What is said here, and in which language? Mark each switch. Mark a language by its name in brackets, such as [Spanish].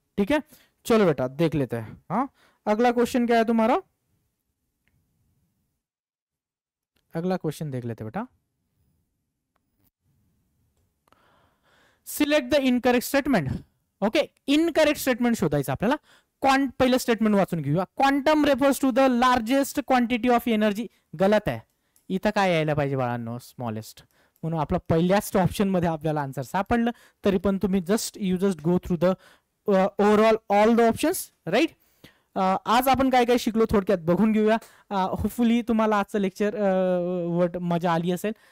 [Hindi] ठीक है, चलो बेटा देख लेते हैं. हाँ, अगला क्वेश्चन क्या है तुम्हारा? अगला क्वेश्चन देख लेते बेटा. [English] Select the incorrect statement. [Marathi] Okay, incorrect statement शोधायचं आपल्याला. पहिलं स्टेटमेंट वाचून घेऊया. [English] Quantum refers to the largest quantity of energy. [Marathi] गलत आहे. इथं काय यायला पाहिजे बाळांनो? स्मॉलेस्ट. म्हणून आपला पहिल्याच ऑप्शन मध्ये आपल्याला आन्सर सापडलं. तरी पण तुम्ही [English] You just go through the overall all the options, right. [Marathi] आज आपण काय काय शिकलो थोडक्यात बघून घेऊया. होपफुली तुम्हाला आजचं लेक्चर मजा आली असेल.